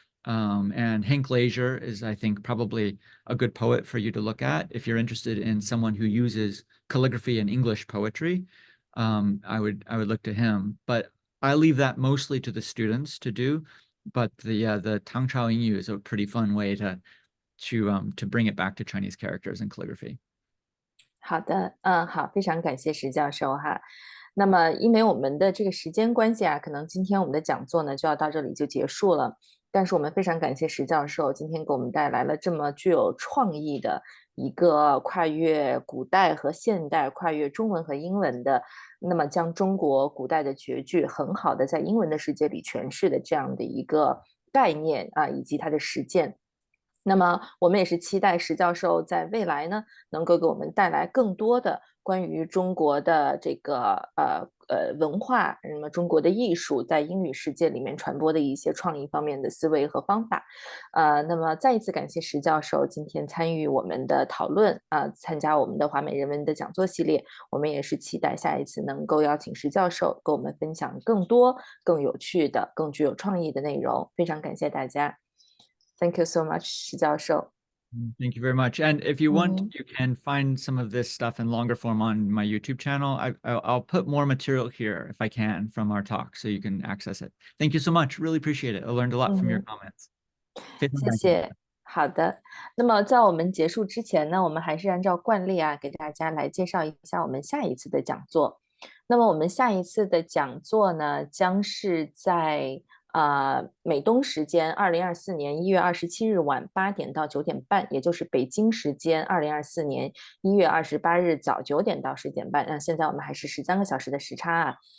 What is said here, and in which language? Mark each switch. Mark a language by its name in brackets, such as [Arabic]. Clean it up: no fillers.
[English] And Hank Glazier is, I think, probably a good poet for you to look at if you're interested in someone who uses calligraphy in English poetry. I would look to him, but I leave that mostly to the students to do. But the Tangchao Yingyu is a pretty fun way to bring it back to Chinese characters and calligraphy. [Chinese] 好的，好，非常感谢石教授哈。那么，因为我们的这个时间关系啊，可能今天我们的讲座呢就要到这里就结束了。但是我们非常感谢石教授今天给我们带来了这么具有创意的一个跨越古代和现代、跨越中文和英文的，那么将中国古代的绝句很好的在英文的世界里诠释的这样的一个概念啊，以及它的实践。那么我们也是期待石教授在未来呢，能够给我们带来更多的关于中国的这个文化，那么中国的艺术在英语世界里面传播的一些创意方面的思维和方法。那么再一次感谢石教授今天参与我们的讨论参加我们的华美人文的讲座系列。我们也是期待下一次能够邀请石教授跟我们分享更多、更有趣的、更具有创意的内容。非常感谢大家。 [English] Thank you so much, 石教授。 Thank you very much. And if you want, you can find some of this stuff in longer form on my YouTube channel. I'll put more material here if I can from our talk, so you can access it. Thank you so much. Really appreciate it. I learned a lot from your comments. [Chinese] 谢谢。好的，那么在我们结束之前呢，我们还是按照惯例给大家来介绍一下我们下一次的讲座。那么我们下一次的讲座呢，将是在美东时间2024年1月27日晚8点到9点半，也就是北京时间2024年1月28日早9点到10点半。那现在我们还是13个小时的时差啊。